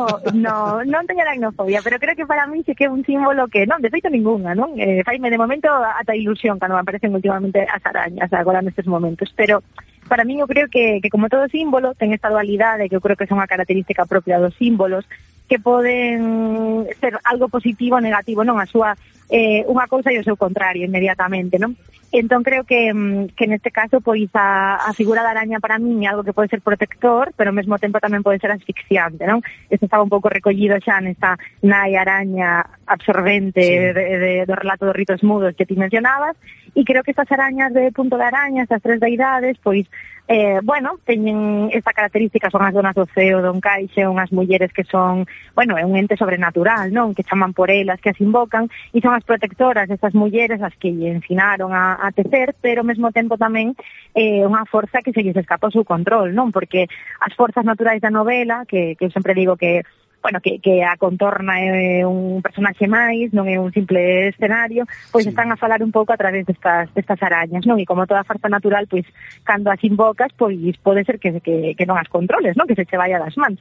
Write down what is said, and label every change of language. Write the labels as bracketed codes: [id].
[gl] Non teño aracnofobia, pero creo que para mí sí que é un símbolo que, non, de feito ninguna, non? Faime de momento ata ilusión cando me aparecen últimamente as arañas agora nestes momentos, [es] pero para mí yo creo que como todo símbolo ten esta dualidad, de que yo creo que es una característica propia de los símbolos, que pueden ser algo positivo o negativo, ¿no? [gl] A súa una cosa y o seu contrario inmediatamente, ¿no? [es] Entonces creo que en este caso pues a figura de araña para mí es algo que puede ser protector, pero al mismo tiempo también puede ser asfixiante, ¿no? Esto estaba un poco recogido ya en esta Nai araña absorbente, sí, de relato de Ritos Mudos que te mencionabas, y creo que estas arañas de Punto de Araña, estas tres deidades, pues bueno, [gl] teñen esta característica, son as donas do ceo, don Caixe, unhas mulleres que son, bueno, é un ente sobrenatural, non? Que chaman por elas, que as invocan, e son as protectoras destas mulleres, as que lle ensinaron a tecer, pero ao mesmo tempo tamén unha forza que se lle escapou seu control, non? Porque as forzas naturais da novela, que eu sempre digo que, bueno, que a contorna é un personaxe máis, non é un simple escenario, pois sí, están a falar un pouco a través destas arañas, non? E como toda farsa natural, pois, cando as invocas, pois pode ser que non as controles, non? Que se che vaya das mans.